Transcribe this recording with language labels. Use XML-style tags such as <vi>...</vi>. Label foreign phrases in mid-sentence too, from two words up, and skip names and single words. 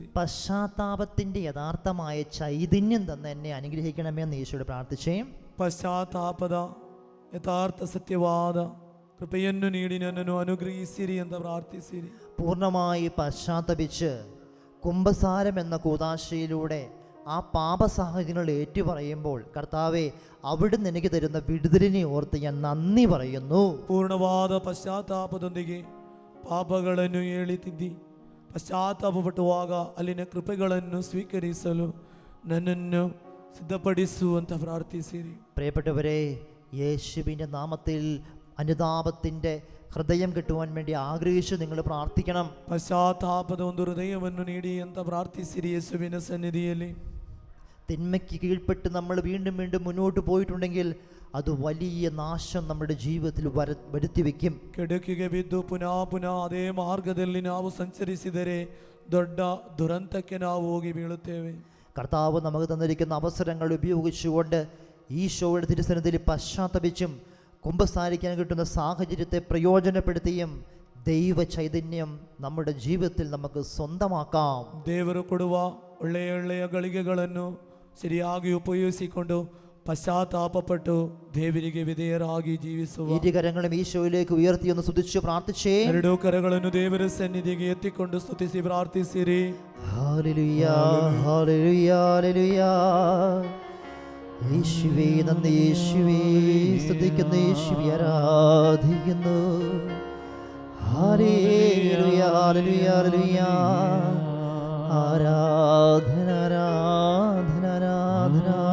<ml>പശ്ചാത്താപത്തിൻ്റെ യഥാർത്ഥമായ ചൈതന്യം തന്നെ എന്നെ അനുഗ്രഹിക്കണമേ എന്ന് ഈശോയോട് പ്രാർത്ഥിച്ചേ.</ml> <kn>ಪಶ್ಚಾತ್ತಾಪದ ಯಥಾರ್ಥ ಸತ್ಯವಾದ ಕೃಪೆಯನ್ನು ನೀಡಿ ನನ್ನನ್ನು ಅನುಗ್ರಹಿಸಿರಿ ಅಂತ ಪ್ರಾರ್ಥಿಸಿರಿ.</kn> <ml>പൂർണ്ണമായി പശ്ചാത്തപിച്ച് കുംഭസാരം എന്ന കൂദാശയിലൂടെ ആ പാപ സാഹചര്യങ്ങൾ ഏറ്റുപറയുമ്പോൾ കർത്താവെ അവിടുന്ന് എനിക്ക് തരുന്ന വിടുതലിനെ ഓർത്ത് ഞാൻ നന്ദി പറയുന്നു.</ml> <kn>ಪೂರ್ಣವಾದ ಪಶ್ಚಾತ್ತಾಪದೊಂದಿಗೆ ಪಾಪಗಳನ್ನು ಹೇಳಿತಿದ್ದಿ ಪಶ್ಚಾತ್ತಾಪಪಟ್ಟುವಾಗ ಅಲ್ಲಿನ ಕೃಪೆಗಳನ್ನು ಸ್ವೀಕರಿಸಲು ನನ್ನನ್ನು ಸಿದ್ಧಪಡಿಸು ಅಂತ ಪ್ರಾರ್ಥಿಸಿರಿ.</kn> <ml>പ്രിയപ്പെട്ടവരെ, യേശുവിൻ്റെ നാമത്തിൽ അനുതാപത്തിൻ്റെ ഹൃദയം കിട്ടുവാൻ വേണ്ടി ആഗ്രഹിച്ച് നിങ്ങൾ പ്രാർത്ഥിക്കണം.</ml> <kn>ಪಶ್ಚಾತ್ತಾಪದ ಒಂದು ಹೃದಯವನ್ನು ನೀಡಿ ಅಂತ ಪ್ರಾರ್ಥಿಸಿರಿ ಯೇಸುವಿನ ಸನ್ನಿಧಿಯಲ್ಲಿ.</kn> <ml>തിന്മയ്ക്ക് കീഴ്പ്പെട്ട് നമ്മൾ വീണ്ടും വീണ്ടും മുന്നോട്ട് പോയിട്ടുണ്ടെങ്കിൽ അത് വലിയ നാശം നമ്മുടെ ജീവിതത്തിൽ വരുത്തി വയ്ക്കും.</ml> <kn>ಕೆಡುಕಿಗೆ ಬಿದ್ದು ಪುನಃ ಪುನಃ ಅದೇ ಮಾರ್ಗದಲ್ಲಿ ನಾವು ಸಂಚರಿಸಿದರೆ ದೊಡ್ಡ ದುರಂತಕ್ಕೆ ನಾವು ಹೋಗಿ ಬೀಳುತ್ತೇವೆ.</kn> <ml>കർത്താവ് നമുക്ക് തന്നിരിക്കുന്ന അവസരങ്ങൾ ഉപയോഗിച്ചുകൊണ്ട് ഈശോയുടെ തിരുസന്നിധിയിൽ പശ്ചാത്തപിച്ചും കുമ്പസാരിക്കാൻ കിട്ടുന്ന സാഹചര്യത്തെ പ്രയോജനപ്പെടുത്തിയും ദൈവ ചൈതന്യം നമ്മുടെ ജീവിതത്തിൽ നമുക്ക് സ്വന്തമാക്കാം.</ml> <kn>ದೇವರು ಕೊಡುವ ಒಳ್ಳೆಯ ಒಳ್ಳೆಯ ಗಳಿಗೆಗಳನ್ನು ಸರಿಯಾಗಿ ಉಪಯೋಗಿಸಿಕೊಂಡು പശ്ചാത്താപപ്പെട്ടു ದೇವರಿಗೆ ವಿಧೇಯರಾಗಿ ಜೀವಿಸುವ.</kn> <ml>ഇരു കരങ്ങളും ഈശോയിലേക്ക് ഉയർത്തി ഒന്ന് സ്തുതിച്ച് പ്രാർത്ഥിച്ചേ.</ml> <kn>ಎರಡೂ ಕರಗಳನ್ನು ದೇವರ ಸನ್ನಿಧಿಗೆ ಎತ್ತಿಕೊಂಡು ಸ್ತುತಿಸಿ ಪ್ರಾರ್ಥಿಸಿರಿ.</kn> <ml>ഹല്ലേലൂയ, ഹല്ലേലൂയ, ഹല്ലേലൂയ. യേശുവേ നന്ദി, യേശുവേ സ്തുതിക്കുന്നു, യേശുവേ ആരാധിക്കുന്നു. ഹല്ലേലൂയ, ഹല്ലേലൂയ, ഹല്ലേലൂയ. ആരാധന, ആരാധന, ആരാധന.</ml>